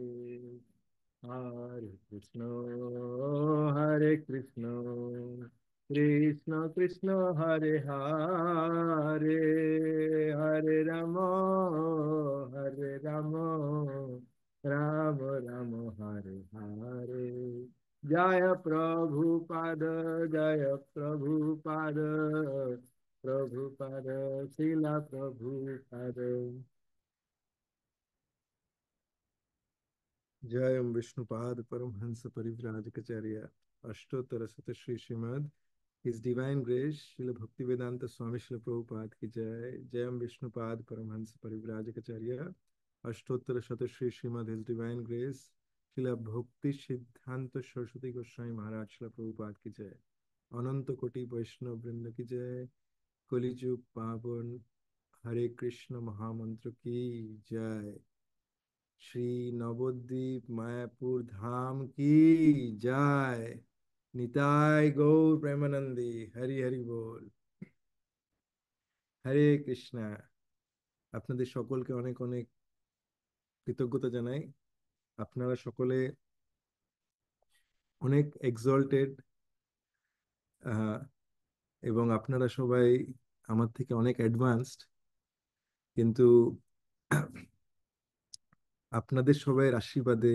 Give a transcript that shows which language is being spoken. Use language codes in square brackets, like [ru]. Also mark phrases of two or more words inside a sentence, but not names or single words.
[sa] হরে কৃষ্ণ কৃষ্ণ কৃষ্ণ হরে হরে, হরে রাম রাম রাম হরে হরে। [bn] জয় প্রভুপাদ জয় প্রভুপাদ, প্রভুপাদ শিলা প্রভুপাদ। [hi] जय विष्णुपाद परमहंस परिव्राजकाचार्य अष्टोत्तर शत श्री श्रीमद [en] His Divine Grace [hi] श्रील भक्तिवेदांत स्वामी श्रील प्रभुपाद की जय. जयम विष्णुपाद परमहंस परिव्राजकाचार्य अष्टोत्तर शत श्री श्रीमद [en] His Divine Grace [hi] श्रील भक्ति सिद्धांत सरस्वती गोस्वामी महाराज श्रील प्रभुपाद की जय. अनंत कोटि वैष्णव वृंद की जय। कलि युग पावन हरे कृष्ण महामंत्र की जय. श्री नवद्वीप मायापुर धाम की जय। [bn] নিতাই গৌর প্রেমানন্দী হরি হরি বোল। হরে কৃষ্ণা। আপনাদের সকলকে অনেক অনেক কৃতজ্ঞতা জানাই। আপনারা সকলে অনেক এক্সল্টেড, এবং আপনারা সবাই আমার থেকে অনেক অ্যাডভান্সড, কিন্তু আপনাদের সবাইয়ের আশীর্বাদে,